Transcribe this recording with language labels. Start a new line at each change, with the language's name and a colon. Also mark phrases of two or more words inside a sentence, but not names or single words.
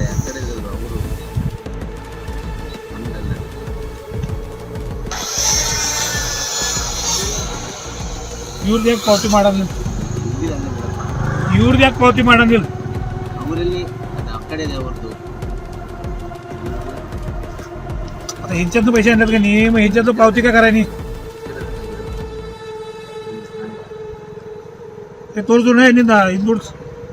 Kannada: ಆ ಕಡೆ ಅವರು ನಮ್ದಲ್ಲ. ಇವ್ರದ್ದು ಯಾಕೆ ಪಾವತಿ ಮಾಡಂಗಿಲ್ಲ? ಇವ್ರದ್ದು ಯಾಕೆ ಪಾವತಿ ಮಾಡಂಗಿಲ್ಲ? ಅವರಲ್ಲಿ ಅದು ಆ ಕಡೆ ಇದೆ ಅವ್ರದ್ದು.
Marathi: आता ह्यांच्यातून पैसे आणतात का नाही? मग ह्यांच्यातून पावती का करायनी? ते तोच नाही